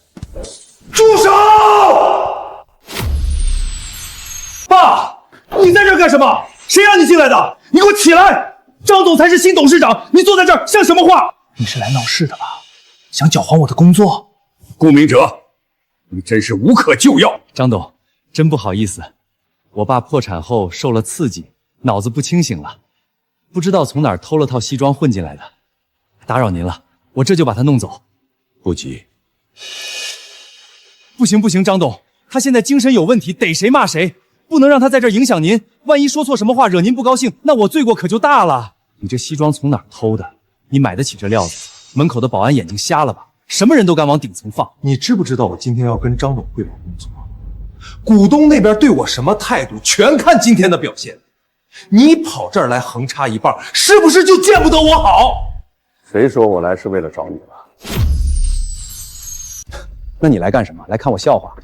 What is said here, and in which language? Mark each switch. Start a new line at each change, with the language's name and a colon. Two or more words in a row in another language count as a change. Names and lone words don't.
Chinese: 住手！爸，你在這兒幹什麼？誰讓你進來的？你給我起來！張總才是新董事長，你坐在這兒像什麼話？你是來鬧事的吧？想攪黃我的工作？顧明哲，你真是無可救藥。張董，真不好意思，我爸破產後受了刺激，腦子不清醒了，不知道從哪兒偷了套西裝混進來的。打擾您了，我這就把他弄走。不急。不行不行，張董，他現在精神有問題，逮誰罵誰，不能讓他在這兒影響您。萬一說錯什麼話惹您不高興，那我罪過可就大了。你這西裝從哪兒偷的？你買得起這料子？門口的保安眼睛瞎了吧？什麼人都敢往頂層放。你知不知道我今天要跟張董匯報工作？股東那邊對我什麼態度，全看今天的表現。你跑這兒來橫插一半，是不是就見不得我好？誰說我來是為了找你了？那你來幹什麼？來看我笑話？